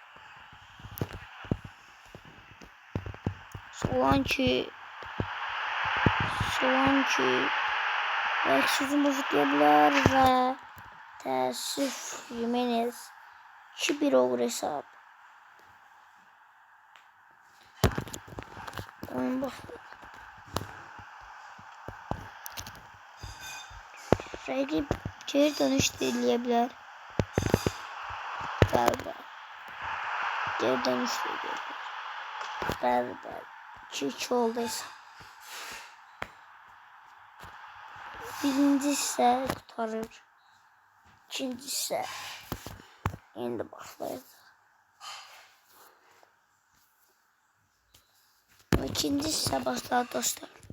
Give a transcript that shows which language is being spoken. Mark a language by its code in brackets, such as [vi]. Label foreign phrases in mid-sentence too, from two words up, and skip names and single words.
[tr] Solanke belki hücum bozuklayabilir ve teessüf Jimenez 2-1 olur hesap. Oyun başladı. [az] Rakip geri dönüş de eləyə Bəli. Geri dönüş de eləyə bilər. Bəli. 2-2 oldu hesap. [tr] Birinci ise kurtarır. İkinci ise yeni başlayacak. İkinci ise başladı dostlar.